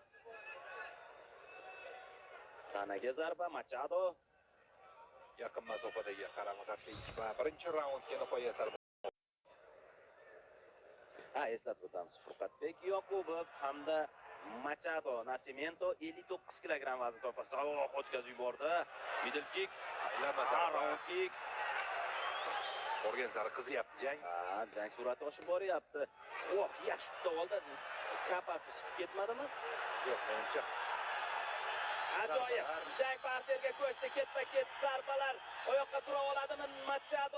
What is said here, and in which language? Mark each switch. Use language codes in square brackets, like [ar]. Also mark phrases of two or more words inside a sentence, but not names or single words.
[uz] Tanaga zarba Machado. yaqin masofadagi qarama-qarshilik va birinchi raundga nihoyat sal. Eslatib o'tamiz. Furqatbek Yoqubov hamda Machado Nascimento 59 kilogramm vazn toifasida o'tkazib yubordi. [en] Middle kick, round kick. [uz] Borgan sari qizyapti jang. Jang sur'ati oshib boryapti. Yaxshi tutib oldi. Kapasi chiqib ketmadimi? Yo'q, menimcha. Ajoyib. Jang parterga ko'chdi. Ketma-ket zarbalar. Oyoqqa tura oladimi Machado?